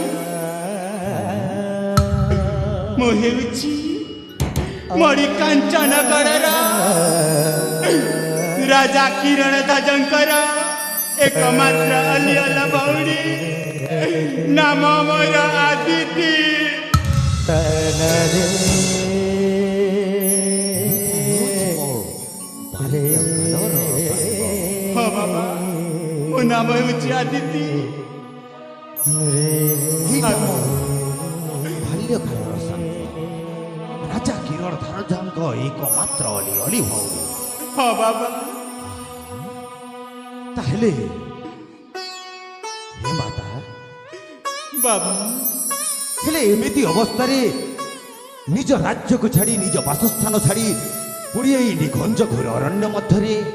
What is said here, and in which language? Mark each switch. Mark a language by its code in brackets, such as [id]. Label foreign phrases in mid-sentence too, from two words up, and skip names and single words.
[or] ମୋ ହେଉଛି ମଣି କାଞ୍ଚନ ଗଣର ରାଜା କିରଣ ଧ୍ୱଜଙ୍କର ଏକମାତ୍ର ଅଲିଅଳ ଭଉଣୀ ନାମ ମୋର ଅଦିତି ହଁ ବାବା ମୋ ନାମ ହେଉଛି ଅଦିତି ରାଜା କିରଣ ଧ୍ୱଜଙ୍କର ଏକମାତ୍ର ଅଲିଅଳ ଭଉଣୀ ହଁ ବାବା ତାହେଲେ ହେ ମାତା ବାବା ହେଲେ ଏମିତି ଅବସ୍ଥାରେ ନିଜ ରାଜ୍ୟକୁ ଛାଡ଼ି ନିଜ ବାସସ୍ଥାନ ଛାଡ଼ି ପୁଣି ଏଇ ନିଘଞ୍ଚ ଘୋର ଅରଣ୍ୟ ମଧ୍ୟରେ